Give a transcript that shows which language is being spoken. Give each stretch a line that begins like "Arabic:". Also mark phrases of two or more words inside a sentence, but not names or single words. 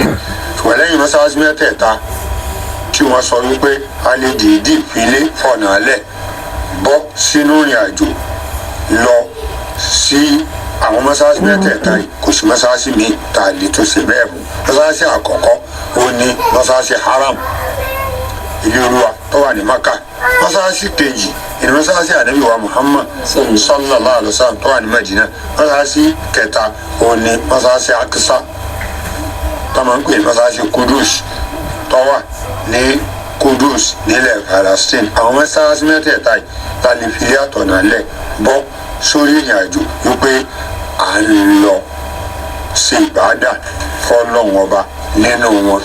Yoruba: ṣùgbọ́n lẹ́yìn mọ́sálásí mẹ́tẹ̀ẹ̀ta tí wọ́n sọ wípé a lè dìídì filé fọ̀nà lẹ̀ bọ́ sínú ìrìn àjò lọ sí àwọn mọ́sálásí mẹ́tẹ̀ẹ̀ta yìí kò sí mọ́sálásí míì tá a lè tó ṣe bẹ́ẹ̀ mú. mọ́sálásí àkọ́kọ́ ó ní mọ́sálásí haram ilé olúwa tó wà ní Maka. mọ́sálásí kejì ìní mọ́sálásí ànábì wa Muhammad
Arabic: صلى الله عليه وسلم
Yoruba: tó wà ní Madina. mọ́sálásí kẹta ó ní mọ́sálásí Aqsa tó máa ń pè ní mọ́sálásí Kudus tó wà ní Kudus nílẹ̀ Palestine. àwọn mọ́sálásí mẹ́tẹ̀ẹ̀ta yìí ta lè fi àtọ̀nà lẹ̀ bọ́ sórí ìrìn àjò wípé à ń lọ ṣe ìbádà fọ́lọ́run ọba nínú wọn.